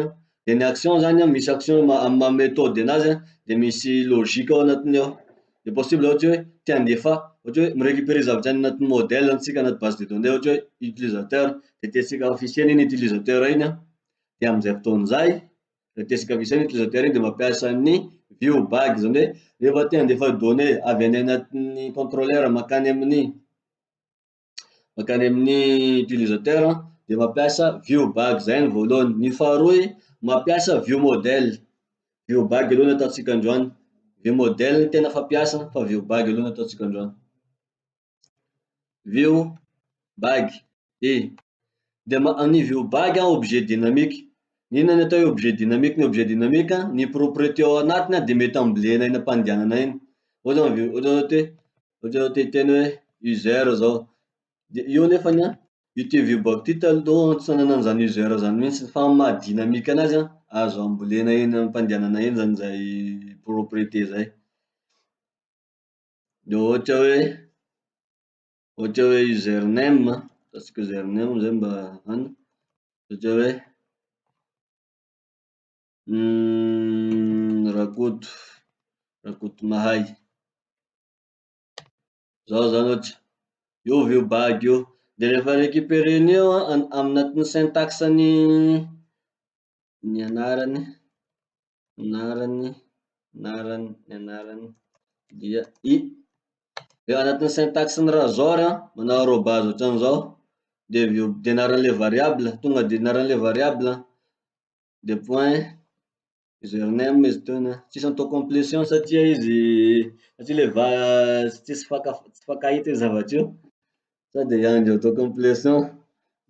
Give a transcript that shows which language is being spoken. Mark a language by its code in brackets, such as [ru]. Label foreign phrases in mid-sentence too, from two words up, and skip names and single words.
[mg] De ny action zany an, misy action amy méthode anazy an, de misy logique ao anatiny ao. De possible ohatra hoe te handefa, ohatra hoe mi-récupérer zavatra any anaty modèle tsika anaty [fr] base de données [mg] ohatra hoe utilisateur, de tiatsika afisiany iny utilisateur iny an. De amizay fotoan'izay, raha tiatsika afisiany utilisateur iny de mampiasa ny [en] view bag, [mg] zany hoe rehefa te handefa données avy any anatin'ny contrôleur makany amin'ny utilisateur de mampiasa [en] view bag. [mg] Zay ny voalohany. Ny faharoy, mampiasa [fr] view modèle. [en] View bag [mg] aloha ny ataotsika androany. [fr] View modèle [mg] ny tena fampiasa fa [en] view bag [mg] aloha ny ataotsika androany. [en] View bag [mg] de ny [en] view bag [fr] objet dynamique. [mg] Inona ny atao hoe [fr] objet dynamique? [mg] Ny [fr] objet dynamique [mg] ny propriété ao anatiny de mety ambolena eny ampandehanana eny. Ohatra hoe hiteny hoe user zao, de io nefany an, io ty [en] view bag [mg] ty taloha tsy nanan'izany user zany mihitsy fa amy maha dynamique anazy an, azo ambolena eny ampandehanana eny zany zay propriété zay. De ohatra hoe username, ataotsika username zay mba hany, ohatra hoe Rakoto Mahay. Zao zany ohatra, io view bag io. De rehefa récupéren'io anatin'ny syntaxe ny anarany dia anatin'ny syntaxe ny razoir manao arobase ohatran'izao, de anaran'le variable, tonga de anaran'le variable de point username izy toy, tsisy atao complétion satria tsisy fakahita io zavatry io, sao de hiandry atao complétion.